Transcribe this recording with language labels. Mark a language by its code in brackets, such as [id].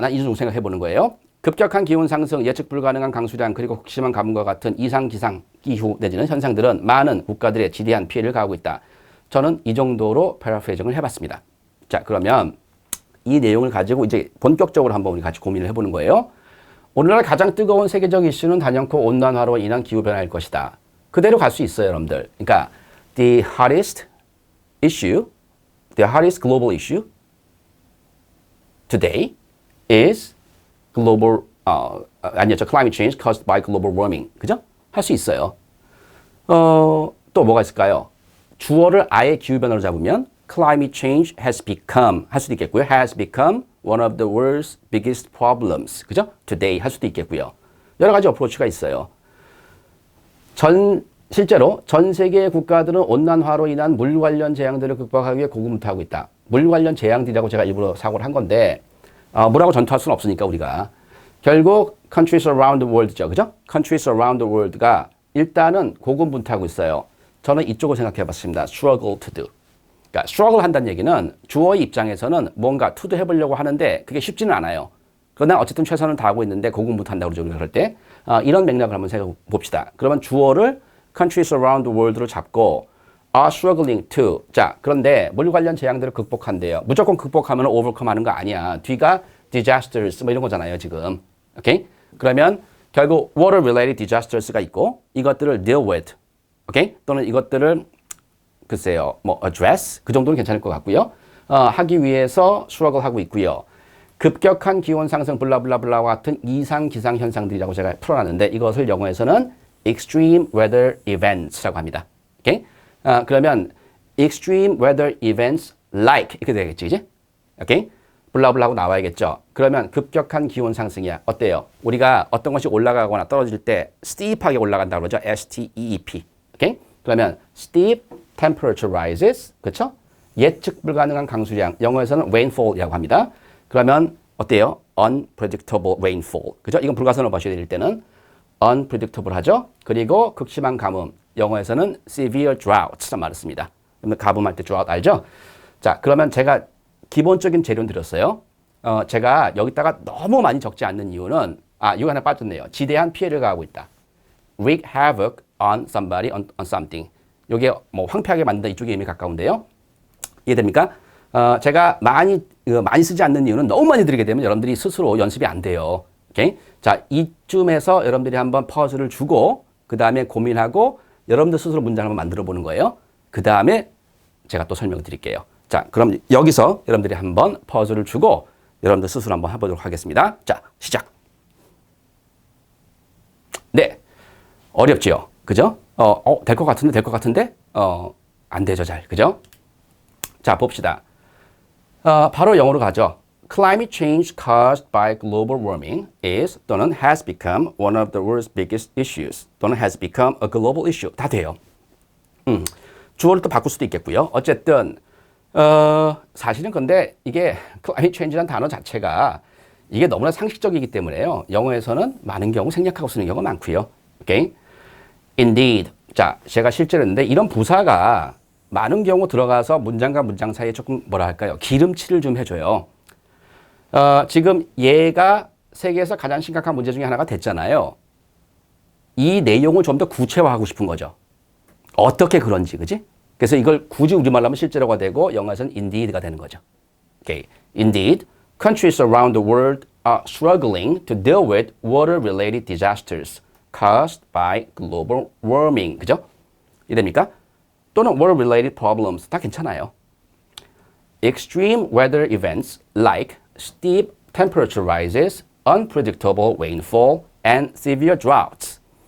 [ko] 난 이 정도 생각해 보는 거예요. 급격한 기온 상승, 예측 불가능한 강수량, 그리고 극심한 가뭄과 같은 이상 기상 기후 내지는 현상들은 많은 국가들의 지대한 피해를 가하고 있다. 저는 이 정도로 패러프레이징을 해봤습니다. 자, 그러면 이 내용을 가지고 이제 본격적으로 한번 우리 같이 고민을 해보는 거예요. 오늘날 가장 뜨거운 세계적 이슈는 단연코 온난화로 인한 기후변화일 것이다. 그대로 갈 수 있어요, 여러분들. 그러니까 [en] the hottest global issue today is climate change caused by global warming. [ko] 그죠? 할 수 있어요. 또 뭐가 있을까요? 주어를 아예 기후변화로 잡으면 [en] climate change has become [ko] 할 수도 있겠고요. [en] has become one of the world's biggest problems. [ko] 그죠? today 할 수도 있겠고요. 여러 가지 어프로치가 있어요. 실제로 전 세계의 국가들은 온난화로 인한 물 관련 재앙들을 극복하기 위해 고군분투하고 있다. 물 관련 재앙들이라고 제가 일부러 사고를 한 건데 물하고 전투할 수는 없으니까 우리가 결국 [en] countries around the world [ko] 죠. 그죠? [en] countries around the world [ko] 가 일단은 고군분투하고 있어요. 저는 이쪽을 생각해 봤습니다. [en] struggle to do. [ko] 그러니까 struggle 한다는 얘기는 주어의 입장에서는 뭔가 to do 해보려고 하는데 그게 쉽지는 않아요. 그러나 어쨌든 최선을 다하고 있는데 고군분투한다고 그러죠. 우리가 그럴 때. 이런 맥락을 한번 생각해 봅시다. 그러면 주어를 [en] countries around the world로 잡고 are struggling to. [ko] 자, 그런데 물 관련 재앙들을 극복한대요. 무조건 극복하면 overcome 하는 거 아니야. 뒤가 disasters 뭐 이런 거잖아요, 지금. 오케이? 그러면 결국 [en] water related disasters [ko] 가 있고 이것들을 [en] deal with. [ko] 오케이? 또는 이것들을 글쎄요, 뭐 address 그 정도는 괜찮을 것 같고요. 하기 위해서 struggle 하고 있고요. 급격한 기온 상승 블라블라블라와 같은 이상 기상 현상들이라고 제가 풀어놨는데 이것을 영어에서는 [en] extreme weather events [ko] 라고 합니다. 오케이? 그러면 [en] extreme weather events like [ko] 이렇게 되겠지, 이제? 오케이? 블라블라고 나와야겠죠. 그러면 급격한 기온 상승이야. 어때요? 우리가 어떤 것이 올라가거나 떨어질 때 steep하게 올라간다고 그러죠. [en] S-T-E-E-P. 오케이? 그러면 steep temperature rises. [ko] 그렇죠? 예측 불가능한 강수량. 영어에서는 rainfall이라고 합니다. 그러면 어때요? [en] unpredictable rainfall. [ko] 그죠? 이건 불가선으로 마셔야 될 때는 unpredictable 하죠. 그리고 극심한 가뭄. 영어에서는 [en] severe droughts [ko] 말을 씁니다. 가뭄할 때 drought 알죠? 자, 그러면 제가 기본적인 재료는 드렸어요. 제가 여기다가 너무 많이 적지 않는 이유는 이거 하나 빠졌네요. 지대한 피해를 가하고 있다. [en] wreak havoc on somebody, on something. [ko] 이게 뭐 황폐하게 만든다 이쪽에 이미 가까운데요. 이해됩니까? 제가 많이 쓰지 않는 이유는 너무 많이 들게 되면 여러분들이 스스로 연습이 안 돼요. 오케이? 자, 이쯤에서 여러분들이 한번 퍼즐을 주고 그 다음에 고민하고 여러분들 스스로 문장을 한번 만들어 보는 거예요. 그 다음에 제가 또 설명을 드릴게요. 자, 그럼 여기서 여러분들이 한번 퍼즐을 주고 여러분들 스스로 한번 해보도록 하겠습니다. 자, 시작. 네. 어렵지요? 그죠? 될 것 같은데? 안 되죠, 잘. 그죠? 자, 봅시다. 바로 영어로 가죠. [en] Climate change caused by global warming is [ko] 또는 [en] has become one of the world's biggest issues 또는 has become a global issue. [ko] 다 돼요. 주어를 또 바꿀 수도 있겠고요. 어쨌든 사실은 근데 이게 climate change라는 단어 자체가 이게 너무나 상식적이기 때문에요. 영어에서는 많은 경우 생략하고 쓰는 경우가 많고요. [en] 오케이? Indeed. [ko] 자, 제가 실제로 했는데 이런 부사가 많은 경우 들어가서 문장과 문장 사이에 조금 뭐라 할까요? 기름칠을 좀 해줘요. 지금 얘가 세계에서 가장 심각한 문제 중에 하나가 됐잖아요. 이 내용을 좀 더 구체화하고 싶은 거죠. 어떻게 그런지, 그지? 그래서 이걸 굳이 우리말로 하면 실제로가 되고 영어에서는 indeed가 되는 거죠. [en] Okay. Indeed, countries around the world are struggling to deal with water-related disasters caused by global warming. [ko] 그죠? 이해됩니까? 또는 [en] water-related problems. [ko] 다 괜찮아요. [en] Extreme weather events like steep temperature rises, unpredictable rainfall, and severe droughts.